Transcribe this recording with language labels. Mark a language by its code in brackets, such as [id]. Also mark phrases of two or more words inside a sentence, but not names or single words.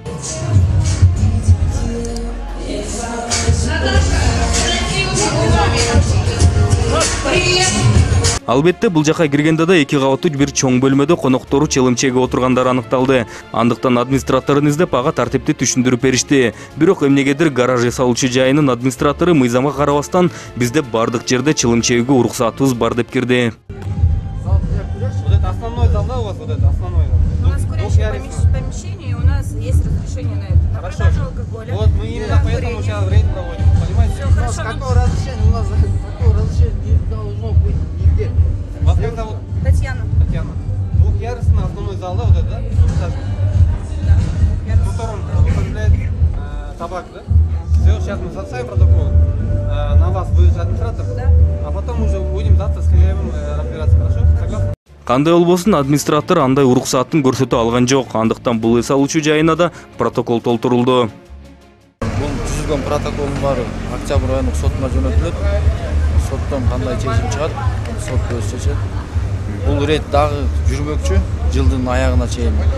[ky] Албетте бул жака киргенде да 2 кабаттуу бир чоң бөлмөдө коноктору челимчеге отургандар аныкталды. Андыктан администраторун издеп ага тартипти түшүндүрүп беришти. Бирок эмнегедир гараж эсалуучу жайынын администратору мыйзамга карабастан бизде бардык жерде чылымчегүүгө уруксатыбыз бар деп кирди. [ru] Вот это основной зал, да, у вас вот это основной зал? У нас курящее помещение, и у нас есть разрешение на это. На продажу алкоголя. Вот мы именно поэтому сейчас рейд проводим, понимаете? Все хорошо. Какое разрешение? У нас такое разрешение не должно быть нигде. Вас как зовут? Татьяна. Татьяна. Двухъярусный основной зал, да, вот это, да? Да. В котором употребляет табак, да? Все, сейчас мы составим протокол. На вас будет администратор. Да. А потом уже будем завтра с хозяевом разбираться, хорошо? Согласны? [ky] Кандай болбосун администратор андай уруксатын көрсөтө алган жок. Андыктан бул эс алуучу жайына да протокол толтурулду. Бул түзүлгөн протоколдун баары октябрь айынын сотуна жөнөтүлөт. Соттон кандай чечим чыгат, сот өз чечет. Бул рейд дагы жүрмөкчү жылдын аягына чейин.